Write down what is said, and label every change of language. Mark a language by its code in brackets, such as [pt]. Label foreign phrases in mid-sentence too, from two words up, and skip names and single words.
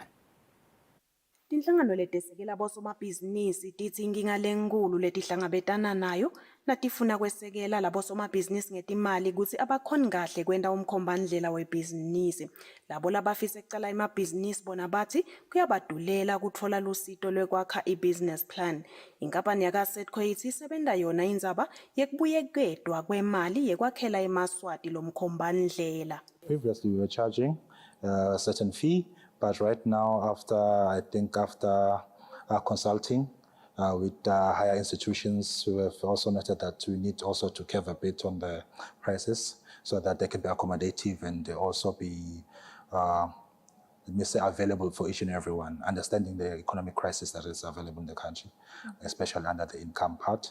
[ss] Tinhlangano letesekela bosomabhizinisi tithi inkinga lenkulu letihlangabetana nayo natifuna kwesekela labosomabhizinisi ngetimali ukuthi abakhoni kahle kwenta umkhombandlela webhizinisi. Labo labafisa kucala emabhizinisi bona bathi kuyabadulela kutfola lusito lwekwakha i- [en] business plan. [ss] Inkampani yakaSEDCO ithi isebenta yona indzaba yekubuyeketwa kwemali yekwakhela emaswati lomkhombandlela. [en] Previously we were charging a certain fee. But right now, after consulting with higher institutions, we have also noted that we need also to curve a bit on the prices so that they can be accommodative and they also be, let me say, available for each and everyone, understanding the economic crisis that is available in the country, especially under the income part.